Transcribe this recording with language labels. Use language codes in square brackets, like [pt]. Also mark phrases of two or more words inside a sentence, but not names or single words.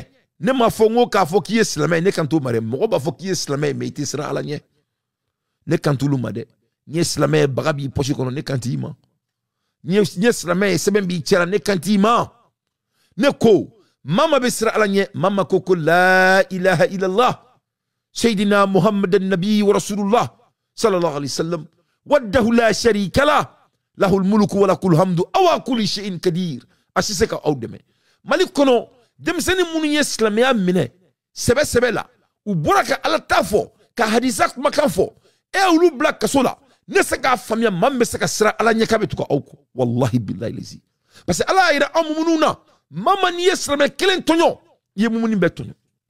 [bm] Ne m'a fɔ n ko k'a fɔ k'i ye silamɛ ne kan t'o ma dɛ. Mɔgɔ b'a fɔ k'i ye silamɛ mais i tɛ siran ala ɲɛ. Ne kan t'olu ma dɛ. N ye silamɛ baga b'i poche kɔnɔ ne kan t'i ma. N ye silamɛ sɛbɛn b'i cɛ la ne kan t'i ma. Ne ko mama bɛ siran ala ɲɛ. Mama ko [ar] لا إله إلا الله سيدنا محمدا نبي ورسول الله صلى الله عليه وسلم وحده لا شريك له له الملك وله الحمد وهو على كل شيء قدير. [bm] A si se ka aw dɛmɛ. Mali kɔnɔ denmisɛnnin minnu ye silamɛya minɛ sɛbɛ la u bɔra ka ala ta fɔ ka hadisa kumakan fɔ olu bila kaso la. Ne se k'a faamuya maa min bɛ se ka siran ala ɲɛ k'a bɛ tugu aw kɔ [ar] والله بالله الذي. [fr] Parce que [bm] ala y'a yira aw minnu na maa n'i ye silamɛ kelen tɔɲɔ i ye mumuni bɛɛ tɔɲɔ.